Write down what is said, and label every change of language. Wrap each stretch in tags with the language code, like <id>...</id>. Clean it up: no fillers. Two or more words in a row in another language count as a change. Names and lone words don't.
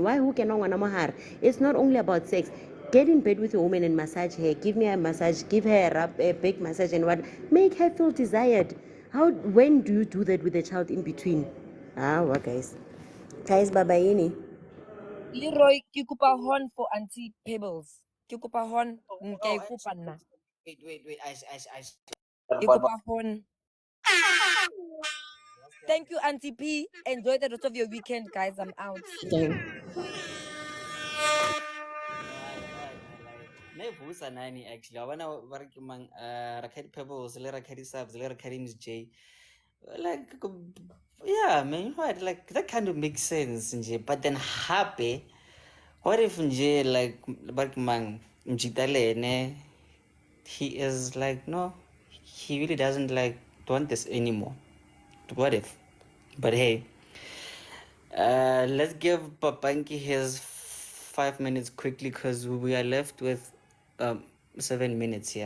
<en>Why? Who can know? It's not only about sex. Get in bed with a woman and massage her. Give me a massage. Give her a rub, a big massage and what. Make her feel desired. When do you do that with a child in between? What guys? Guys, babayini. Leroy,</en> <st>ke kopa</st> <en>horn for Auntie Pebbles.</en> <st>Ke kopa horn, ke e kopa nna.</st> <en>Wait.</en> <st>Ke kopa</st> <en>horn. Thank you, Auntie P. Enjoy the rest of your weekend, guys. I'm out. Nevusa nani actually. I wanna work among Rakadi Pebbles, Rakadi Subs, Rakadi Miss J. Like yeah, man, you know what? Like that kind of makes sense, nje. But then happy. What if nje like Barkman Mjitale ne? He is like no, he really doesn't like want this anymore. What if? But hey, let's give Papanki his 5 minutes quickly because we are left with 7 minutes here.</en>